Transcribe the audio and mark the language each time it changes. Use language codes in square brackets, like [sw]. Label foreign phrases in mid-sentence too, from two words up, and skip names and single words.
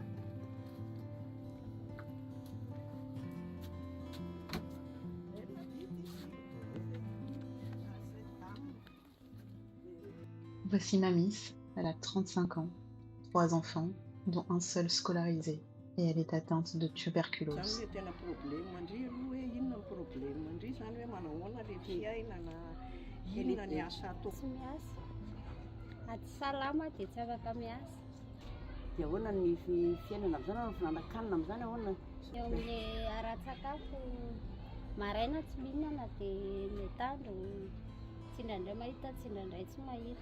[fr] Voici Mamis, elle a 35 ans, 3 enfants, dont un seul scolarisé, et elle est atteinte de tuberculose. [mg] Dia ahoana ny fiainana amin'izany ao, ny finanankanina amin'izany ahoana? Eo amin'le ara-tsakafo maraina tsy mihinana dia ny atoandro tsy indraindray mahita, tsy indraindray tsy mahita.